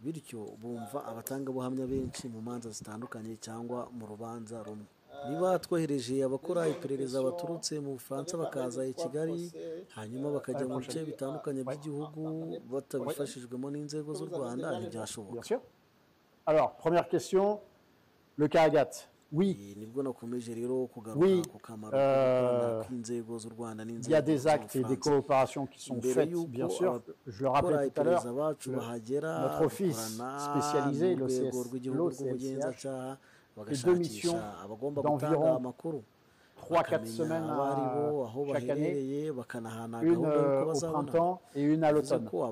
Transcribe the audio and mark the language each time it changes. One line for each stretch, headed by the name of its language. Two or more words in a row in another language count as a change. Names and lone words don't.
Kinyarwanda: bityo bumva abatangabuhamya benshi mu manza zitandukanye cyangwa mu rubanza rumwe. Niba twohereje abakora iperereza baturutse mu Bufaransa bakaza i Kigali hanyuma bakajya mu bice bitandukanye by'igihugu batabifashijwemo n'inzego z'u Rwanda ntibyashoboka.
French: Alors, première question, le cas Agathe. Oui.
Kinyarwanda: Nibwo nakomeje rero kugaruka ku kamaro k'inzego z'u Rwanda n'inzego.
French: Il y a des actes et des coopérations qui sont faites, bien sûr. Je le rappelais tout à l'heure, notre office spécialisé, le CNCH, fait 2 missions d'environ 3-4 semaines chaque année, une au printemps et une à l'automne.